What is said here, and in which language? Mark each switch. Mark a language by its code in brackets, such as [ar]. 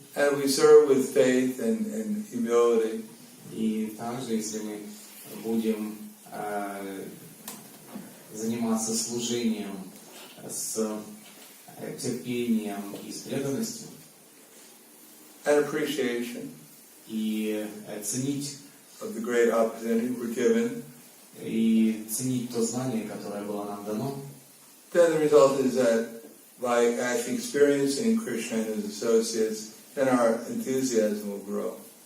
[en] And we serve with faith and humility. [ru] И также, если мы будем заниматься служением с терпением и с преданностью, [en] And appreciation [ru] и ценить [en] of the great opportunity we're given, [ru] и ценить то знание, которое было нам дано, [en] then the result is that by actually experiencing Krishna and his associates, then our enthusiasm will grow.